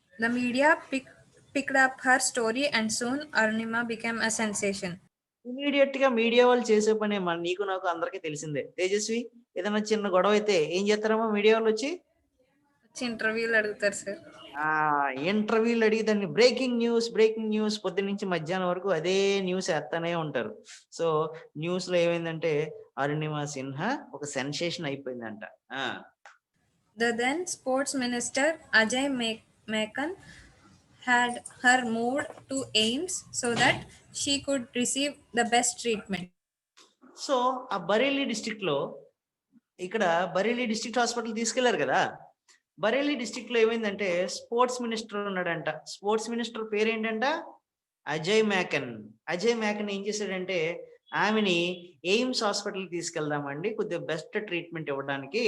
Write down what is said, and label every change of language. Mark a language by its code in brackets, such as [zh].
[en] The media picked up her story and soon Arunima became a sensation. [te] Immediate గా media వాళ్ళు చేసే పని నీకు నాకు అందరికీ తెలిసిందే. తేజస్వి, ఏదైనా చిన్న గొడవ అయితే ఏం చేస్తారమ్మా మీడియా వాళ్ళు వచ్చి? ఇంటర్వ్యూలు అడుగుతారు సార్. ఇంటర్వ్యూలు అడిగి దాన్ని బ్రేకింగ్ న్యూస్ పొద్దున్న నుంచి మధ్యాహ్నం వరకు అదే న్యూస్ వేస్తానే ఉంటారు. సో న్యూస్ లో ఏమైందంటే అరుణిమ సిన్హా ఒక సెన్సేషన్ అయిపోయిందంట. [en] The then sports minister Ajay Mekhan had her moved to AIIMS so that she could receive the best treatment. [te] So ఆ బరేలీ డిస్ట్రిక్ట్ లో ఇక్కడ బరేలీ డిస్ట్రిక్ట్ హాస్పిటల్ తీసుకెళ్లారు కదా. బరేలీ డిస్ట్రిక్ట్ లో ఏమైందంటే స్పోర్ట్స్ మినిస్టర్ ఉన్నాడంట. స్పోర్ట్స్ మినిస్టర్ పేరు ఏంటంట? అజయ్ మ్యాకన్. అజయ్ మ్యాకన్ ఏం చేశాడంటే ఆమెని ఎయిమ్స్ హాస్పిటల్ తీసుకెళ్దామండి, కొద్దిగా బెస్ట్ ట్రీట్మెంట్ ఇవ్వడానికి.